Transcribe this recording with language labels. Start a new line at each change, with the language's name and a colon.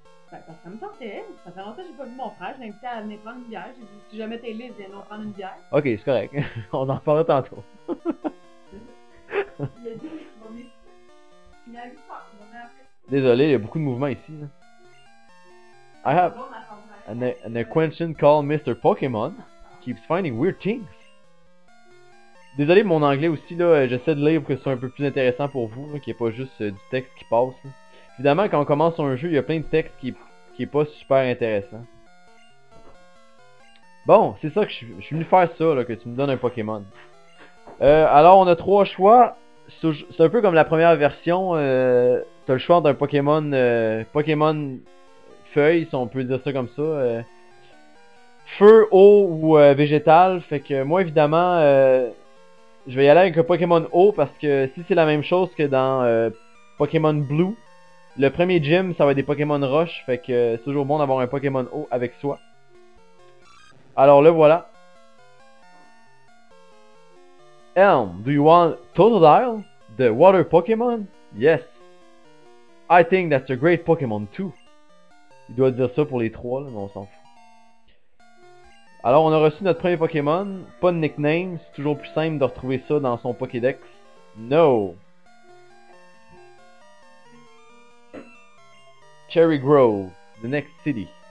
French: ben, parce que ça me tentait. Ça fait longtemps que j'ai pas vu mon frère. Je l'ai invité à venir prendre une bière. J'ai dit si jamais t'es libre, viens nous prendre une bière. Ok, c'est correct. On en reparlera tantôt. Il a dit oui, il va venir. Il a vu ça. Il va venir après Désolé, il y a beaucoup de mouvements ici. Là.
English: I have an acquaintance called Mr. Pokémon. Keeps finding weird things.
French: Désolé mon anglais aussi, là, j'essaie de lire pour que ce soit un peu plus intéressant pour vous, qu'il n'y ait pas juste du texte qui passe. Là. Évidemment, quand on commence un jeu, il y a plein de texte qui est pas super intéressant. Bon, c'est ça que je suis venu faire ça, là, que tu me donnes un Pokémon. Alors, on a 3 choix. C'est un peu comme la première version. T'as le choix d'un Pokémon Pokémon feuille, si on peut dire ça comme ça. Feu, eau ou végétal. Fait que moi, évidemment, je vais y aller avec un Pokémon eau parce que si c'est la même chose que dans Pokémon Blue, le premier gym, ça va être des Pokémon roche. Fait que c'est toujours bon d'avoir un Pokémon eau avec soi. Alors le voilà.
English: Elm, do you want Totodile, the water Pokémon? Yes. I think that's a great Pokémon too.
French: Il doit dire ça pour les 3, là, mais on s'en fout. Alors on a reçu notre premier Pokémon. Pas de nickname, c'est toujours plus simple de retrouver ça dans son Pokédex.
English: No. Cherry Grove, the next city.